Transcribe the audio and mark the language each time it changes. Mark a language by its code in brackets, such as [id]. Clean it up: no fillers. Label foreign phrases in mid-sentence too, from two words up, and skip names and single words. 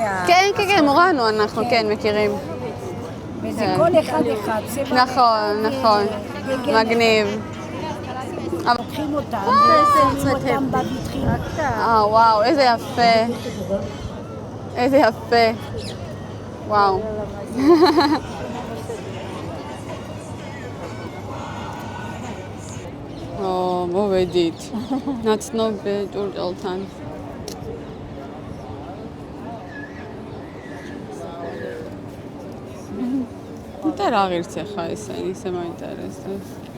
[he] כן, כן, כן, מורנו אנחנו, כן, מכירים. וזה כל אחד. נכון, נכון. מגניב. לוקחים אותם, ושמים אותם בבטחים. וואו, איזה יפה. איזה יפה. וואו. [ka] მოვედით. ნაცნობ ჭურჭელთან. და რა ღირს ახლა ისე მაინტერესებს.